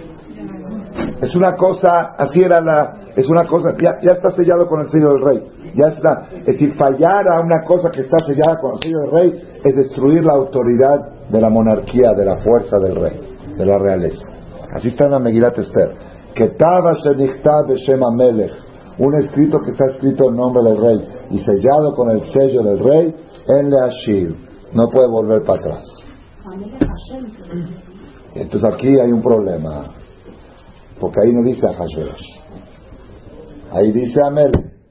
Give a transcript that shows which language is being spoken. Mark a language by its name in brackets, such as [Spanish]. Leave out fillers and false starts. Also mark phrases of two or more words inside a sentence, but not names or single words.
[Spanish] Es una cosa, así era es una cosa, ya está sellado con el sello del rey, ya está. Es decir, fallar a una cosa que está sellada con el sello del rey es destruir la autoridad de la monarquía, de la fuerza del rey, de la realeza. Así está en la Megillat Esther. [Hebrew] כתב שנכתב בשם המלך, [Spanish] un escrito que está escrito en nombre del rey y sellado con el sello del rey, [Hebrew] אין להשיב, [Spanish] no puede volver para atrás. Entonces aquí hay un problema, porque ahí no dice Ahashverosh, ahí dice Amelech.